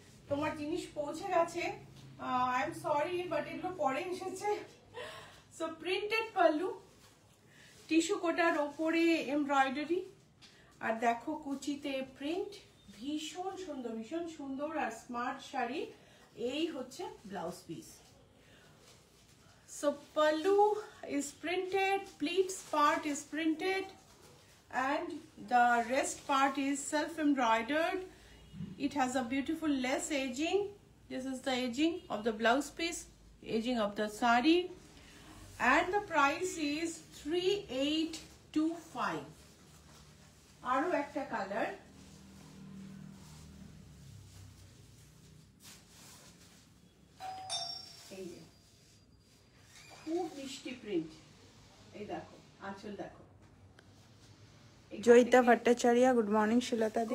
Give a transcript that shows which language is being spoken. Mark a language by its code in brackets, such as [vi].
[bn] তোমার জিনিস পৌঁছে গেছে, [en] I am sorry but [bn] এগুলো পরে এসেছে। সো প্রিন্টেড পাল্লু, টিস্যু কোটার ওপরে এমব্রয়ডারি, আর দেখো কুচিতে প্রিন্ট, ভীষণ সুন্দর আর স্মার্ট শাড়ি। এই হচ্ছে blouse piece. [en] So pallu is printed, pleats part is printed, and the rest part is self embroidered. It has a beautiful lace edging. This is the edging of the blouse piece, edging of the sari, and the price is 3825. [bn] Aro ekta color, খুব মিষ্টি print. এই দেখো আঁচল, দেখো Joyita Bhattacharya, good morning শ্রীলতা দি।